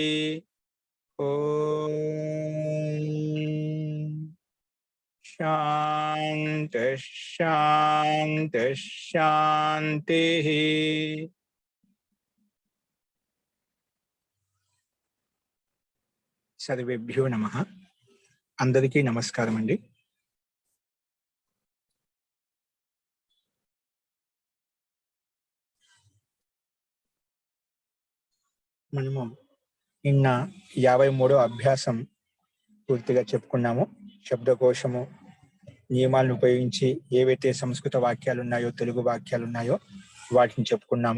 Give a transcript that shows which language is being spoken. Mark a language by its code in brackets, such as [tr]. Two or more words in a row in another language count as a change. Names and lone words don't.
[sa] ओम शांति शांति शांति। सर्वेभ्यो नमः। [te] అందరికీ నమస్కారం అండీ। మనము నిన్న 53వ అభ్యాసం పూర్తిగా చెప్పుకున్నాము. శబ్దకోశము నియమాలను ఉపయోగించి ఏవైతే సంస్కృత వాక్యాలు ఉన్నాయో, తెలుగు వాక్యాలు ఉన్నాయో వాటిని చెప్పుకున్నాము.